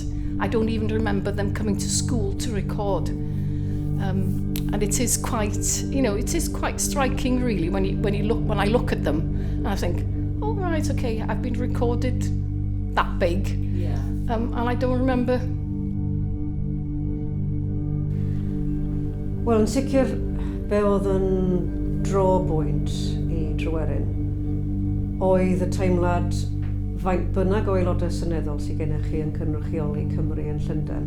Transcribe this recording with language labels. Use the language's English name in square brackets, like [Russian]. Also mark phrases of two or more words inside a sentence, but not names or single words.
[English] I don't even remember them coming to school to record. And it is quite striking, really, when I look at them, and I think, oh right, okay, I've been recorded that big, and I don't remember. [Welsh] Wel, yn sicr, be oedd yn drawbwynt I Tryweryn oedd y teimlad faint bynnag o aelodau seneddol sydd gennych chi yn cynrychioli Cymru yn Llundain.